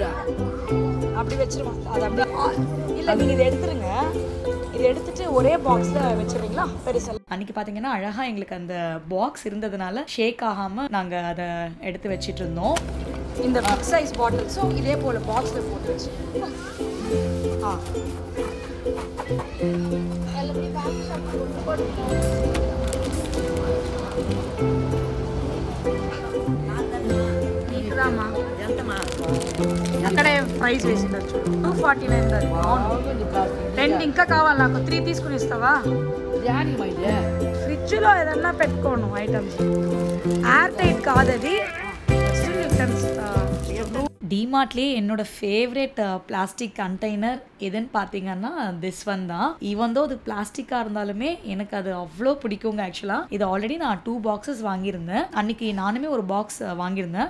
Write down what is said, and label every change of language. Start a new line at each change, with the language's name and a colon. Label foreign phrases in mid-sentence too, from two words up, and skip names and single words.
Tamil: அப்படி வச்சிருவாங்க. அது அப்படியே இல்லை, நீங்கள் இதை எடுத்துருங்க. இதை எடுத்துட்டு ஒரே பாக்ஸில் வச்சிருவீங்களா பெருசல். அன்னைக்கு பார்த்தீங்கன்னா அழகாக எங்களுக்கு அந்த பாக்ஸ் இருந்ததுனால ஷேக் ஆகாமல் நாங்கள் அதை எடுத்து வச்சிட்டு இருந்தோம். இந்த
English: big size
Tamil: பாட்டில்ஸும் இதே போல் பாக்ஸில் போட்டு வச்சு
Telugu: అక్కడే ప్రైస్ వేసిండొచ్చు. 249 10 ఇంకా కావాలి నాకు 3 తీసుకుని ఇస్తావా? ఫ్రిడ్జ్ ఫ్రిడ్జ్లో ఏదన్నా పెట్టుకోను ఐటమ్స్
English: air tight
Telugu: కాదది
English: still you can
Tamil: டிமார்ட்லேயே என்னோட ஃபேவரட் பிளாஸ்டிக் கண்டெய்னர் எதுன்னு பார்த்தீங்கன்னா
English: this one
Tamil: தான்.
English: even though
Tamil: அது பிளாஸ்டிக்காக இருந்தாலுமே எனக்கு அது அவ்வளோ பிடிக்குங்க. ஆக்சுவலாக இது ஆல்ரெடி நான் 2 பாக்ஸஸ் வாங்கியிருந்தேன். அன்னைக்கு நானுமே ஒரு பாக்ஸ் வாங்கியிருந்தேன்.